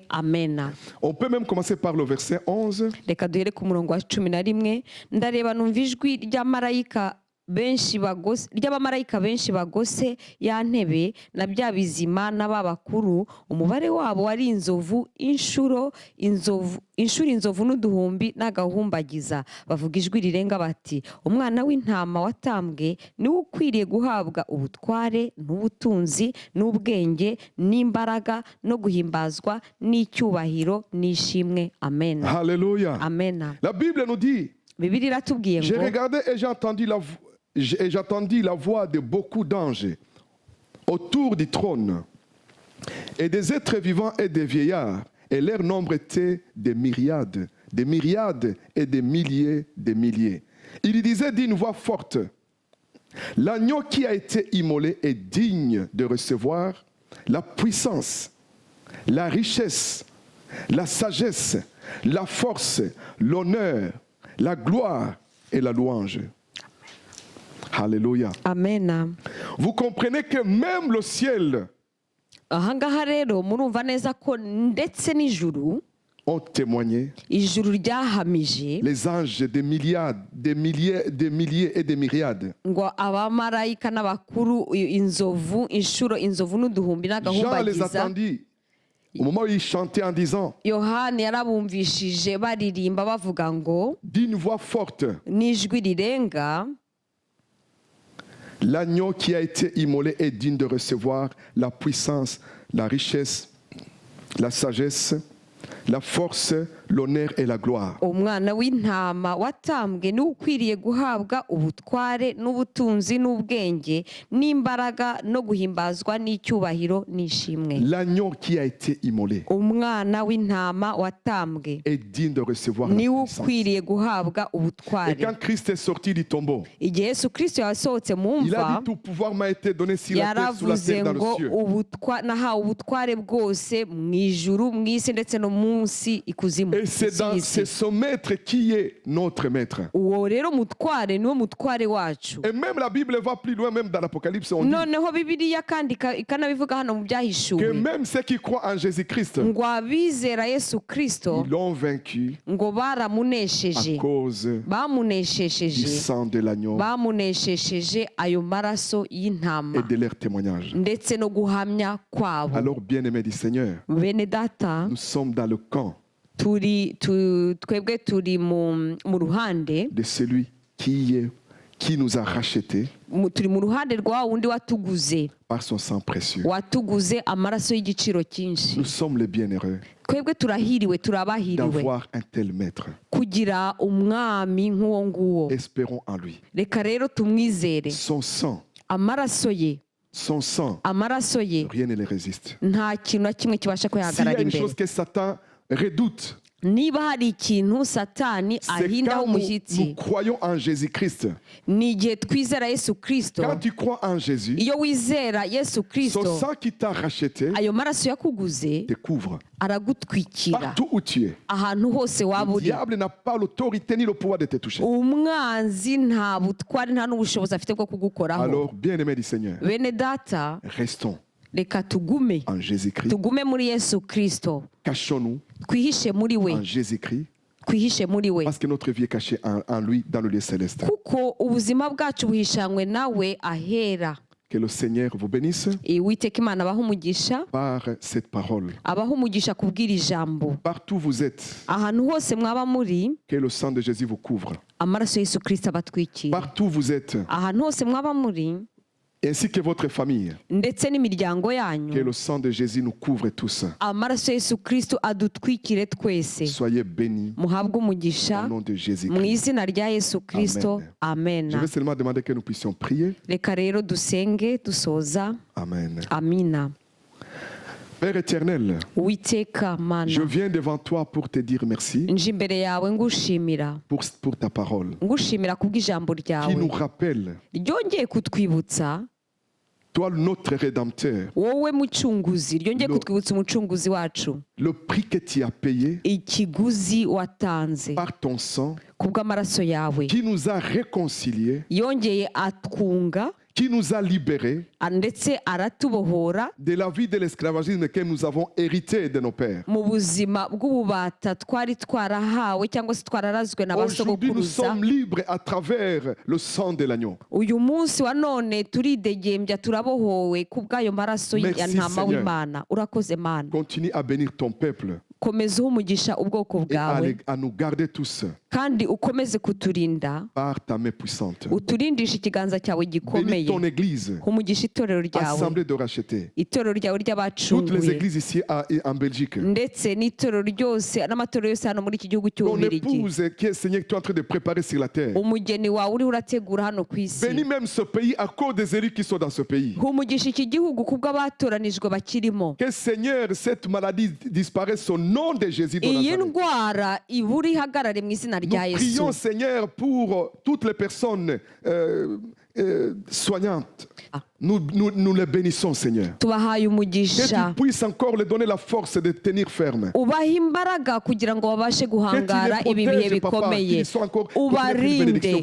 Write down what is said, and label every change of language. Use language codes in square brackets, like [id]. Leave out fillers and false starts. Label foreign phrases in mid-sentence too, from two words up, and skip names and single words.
[rw] Amena. [fr] On peut même commencer par le verset 11. [rw] Reka duhere ku murongo wa 11. Ndareba numva ijwi ry'abamarayika benshi bagose ya ntebe na bya bizima n'ababakuru, umubare wabo wari inzovu inzovu n'uduhumbi n'agahumbagiza. Bavuga ijwi rirenga bati, umwana w'intama watambwe niwe ukwiriye guhabwa ubutware n'ubutunzi n'ubwenge n'imbaraga no guhimbazwa n'icyubahiro n'ishimwe. [fr] Amen. Alléluia. [rw] Amena. [fr] La Bible nous dit, [rw] Bibiliya iratubwiye [fr] j'ai [rw] ngo, [fr] regardé et j'entendis la voix de beaucoup d'anges autour du trône et des êtres vivants et des vieillards, et leur nombre était des myriades et des milliers. Il disait d'une voix forte, l'agneau qui a été immolé est digne de recevoir la puissance, la richesse, la sagesse, la force, l'honneur, la gloire et la louange. Alléluia. [rw] Amena. [fr] Vous comprenez que même le ciel [rw] Ahangaha rero murumva neza ko ndetse n'ijuru, [fr] ont témoigné, [rw] ijuru ryahamije [fr] les anges des milliards, des milliers et des myriades. [rw] ngo abamarayika n'abakuru, inzovu n'uduhumbi [fr] Jean les [rw] n'agahumbagiza. [fr] attendit au moment où il chantait en disant, [rw] Yohani yarabumvishije baririmba bavuga ngo [fr] d'une voix forte, [rw] n'ijwi rirenga, [fr] l'agneau qui a été immolé est digne de recevoir la puissance, la richesse, la sagesse, la force, l'honneur et la gloire. [rw] umwana w'intama watambwe niwe ukwiriye guhabwa ubutware n'ubutunzi n'ubwenge n'imbaraga no guhimbazwa n'icyubahiro n'ishimwe. [fr] L'agneau qui a été immolé [rw] Umwana w'intama watambwe [fr] est digne de recevoir la [rw] niwe [fr] puissance. [rw] ukwiriye guhabwa [fr] Et [rw] ubutware. [fr] quand Christ est sorti du tombeau, [rw] Igihe Yesu Kristo yasohotse mu [fr] il a [rw] mva, [fr] dit tout pouvoir m'a été donné sur la terre, sous la [rw] yaravuze [fr] terre, dans [rw] ngo [fr] le ciel. [rw] nahawe ubutware bwose mu ijuru, mu isi ndetse no munsi ikuzimu [fr] Et c'est son maître qui est notre maître. [rw] uwo rero mutware niwo mutware wacu. [fr] Et même la Bible va plus loin, même dans l'Apocalypse, on dit [rw] noneho bibiliya kandi ikanabivuga hano mu [fr] que [rw] byahishuwe [fr] même ceux qui croient en Jésus-Christ, [rw] ngo abizera Yesu Kristo [fr] ils l'ont vaincu [rw] ngo [fr] à [rw] baramunesheje [fr] cause du [rw] bamuneshesheje [fr] sang de l'agneau [rw] bamuneshesheje ayo maraso y'intama [fr] et de leur témoignage. [rw] ndetse no guhamya kwabo. [fr] Alors, bien-aimés du Seigneur, [rw] bene data [fr] nous sommes dans le camp [rw] twebwe turi mu ruhande [fr] de celui qui nous a rachetés [rw] turi mu ruhande rwa wundi watuguze [fr] par son sang précieux. [rw] watuguze amaraso y'igiciro cyinshi. [fr] Nous sommes les bienheureux [rw] twebwe turahiriwe turabahiriwe [fr] d'avoir un tel maître. [rw] kugira umwami nk'uwo nguwo. [fr] Espérons en lui. [rw] reka rero tumwizere. [fr] Son sang, [rw] amaraso ye amaraso ye [fr] rien ne le résiste. [rw] nta kintu na kimwe kibasha [fr] S'il y [rw] kwihagarara [fr] a une [rw] imbere. [fr] chose que Satan redoute, [rw] niba hari ikintu satani [fr] c'est [rw] ahindaho [fr] quand nous [rw] umushyitsi [fr] croyons en Jésus-Christ. [rw] ni igihe twizera Yesu Kristo. [fr] Quand tu crois en Jésus, [rw] iyo wizera Yesu [fr] son [rw] Kristo [fr] sang qui t'a racheté [rw] ayo maraso yakuguze [fr] te couvre [rw] aragutwikira [fr] partout où tu es. [rw] ahantu hose waba [fr] Le [rw] uri. [fr] diable n'a pas l'autorité ni le pouvoir de te toucher. [rw] umwanzi nta butwari nta n'ubushobozi afite bwo kugukoraho. [fr] Alors, bien-aimés du Seigneur, [rw] bene data [fr] restons [rw] reka tugume [fr] en Jésus-Christ. [rw] tugume muri Yesu Kristo [fr] Cachons-nous [rw] twihishe muri we [fr] en Jésus-Christ [rw] twihishe muri we [fr] parce que notre vie est cachée en lui dans le lieu céleste. [rw] kuko ubuzima bwacu buhishanywe nawe ahera. [fr] Que le Seigneur vous bénisse [rw] Uwiteka Imana abaha umugisha [fr] par cette parole. [rw] abaha umugisha kubwira ijambo. [fr] Partout où vous êtes, [rw] ahantu hose mwaba muri [fr] que le sang de Jésus vous couvre. [rw] amaraso Yesu Kristo abatwikira. [fr] Partout où vous êtes, [rw] ahantu hose mwaba muri [fr] ainsi que votre famille, [rw] ndetse n'imiryango [fr] que [rw] yanyu [fr] le sang de Jésus nous couvre tous. [rw] amaraso Yesu Kristo adutwikire twese. [fr] Soyez bénis [rw] muhabwe umugisha [fr] au nom de [rw] mu [fr] Jésus-Christ. [rw] izina rya Yesu Kristo. amen. [fr] Je vais seulement demander que nous puissions prier. [rw] reka rero dusenge dusoza. [fr] Amen. [rw] amina. [fr] Père éternel, [rw] Uwiteka Mana [fr] je viens devant toi pour te dire merci [rw] nje imbere yawe ngushimira [fr] pour ta parole [rw] ngushimira kubw'ijambo [fr] qui nous [rw] ryawe [fr] rappelle, [rw] ryongeye kutwibutsa [fr] toi notre Rédempteur, [rw] wowe mucunguzi ryongeye Lo- kutwibutsa umucunguzi wacu [fr] le prix que tu as payé [rw] ikiguzi watanze [fr] par ton sang, [rw] kubw'amaraso yawe [fr] qui nous a réconciliés, [rw] yongeye atwunga [fr] qui nous a libérés [rw] ndetse aratubohora [fr] de la vie de l'esclavagisme que nous avons hérité de nos pères. [rw] mu buzima bw'ububata twari twarahawe cyangwa se twararazwe na ba [fr] Aujourd'hui, nous [rw] sogokuruza. [fr] sommes libres à travers le sang de l'agneau. [rw] uyu munsi wa none turidegembya turabohowe kubw'ayo maraso ya [fr] Merci, [rw] ntama [fr] Seigneur. [rw] w'Imana. urakoze Mana. [fr] Continue à bénir ton peuple [rw] komeza uha umugisha ubwoko [fr] et [rw] bwawe [fr] à nous garder tous [rw] kandi ukomeze kuturinda [fr] par ta main puissante. [rw] uturindishe ikiganza cyawe [fr] Bénis [rw] gikomeye. [fr] ton église, [rw] umugisha itorero ryawe [fr] assemblée de rachetés. [rw] itorero ryawe [fr] Toutes les [rw] ry'abacunguye [fr] églises ici en Belgique. [rw] ndetse n'itorero ryose n'amatorero yose hano muri iki gihugu [fr] Ton [rw] cy'Ububiligi. [fr] épouse qui est Seigneur, que tu es en train de préparer sur la terre. [rw] umugeni wawe uriho urategura hano ku isi. [fr] Bénis même ce pays à cause des élus qui sont dans ce pays. [rw] umugisha iki gihugu kubw'abatoranijwe bakirimo. [fr] Que Seigneur, cette maladie disparaisse au nom de Jésus de [rw] iyi [fr] Nazareth. [rw] ndwara ibura ihagarare mu izina [fr] Nous [rw] rya Yesu. [fr] prions, Seigneur, pour toutes les personnes soignantes. Nous les bénissons, Seigneur. [rw] tubahaye [fr] Que [rw] umugisha [fr] tu puisses encore leur donner la force de tenir ferme. [rw] ubaha imbaraga kugira ngo babashe [fr] Que tu [rw] guhangara [fr] les [rw] ibi bihe [fr] protèges, Papa, [rw] bikomeye. [fr] qu'ils soient encore une bénédiction